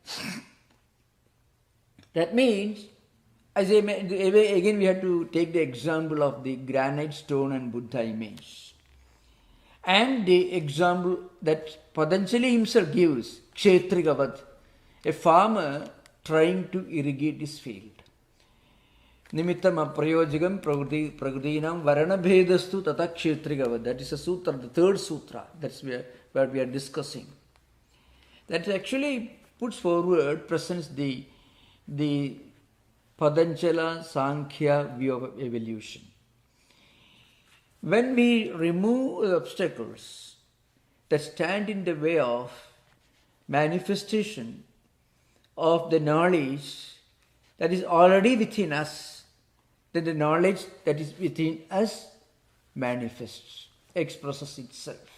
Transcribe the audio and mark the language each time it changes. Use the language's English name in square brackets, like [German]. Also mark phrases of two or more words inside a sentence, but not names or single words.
[English] That means, again we have to take the example of the granite stone and Buddha image. And the example that Patanjali himself gives, Kshetrigavad, a farmer trying to irrigate his field. [Sanskrit] निमित्तम् अप्रयोजकम् प्रकृतीनाम् वरण भेदस्तु ततः क्षेत्रिकवत्. [English] That is a sutra, the third sutra. That's what we are discussing. That actually puts forward, presents the Patanjala Sankhya view of evolution. When we remove the obstacles that stand in the way of manifestation of the knowledge that is already within us, then the knowledge that is within us manifests, expresses itself.